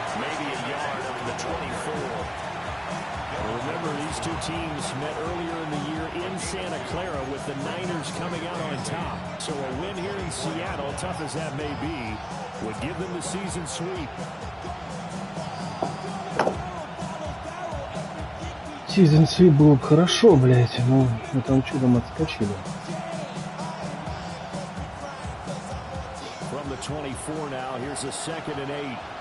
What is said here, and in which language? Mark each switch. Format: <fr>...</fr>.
<en>Maybe a yard up to the 24. Well, remember, these two teams met earlier in the year in Santa Clara with the Niners coming out on top. So a win here in Seattle, tough as that may be, would give them the season sweep. Season sweep</en> <ru>было бы хорошо, блять, но мы там чудом отскочили.</ru> <en>From the 24 now, here's a 2nd and 8.</en>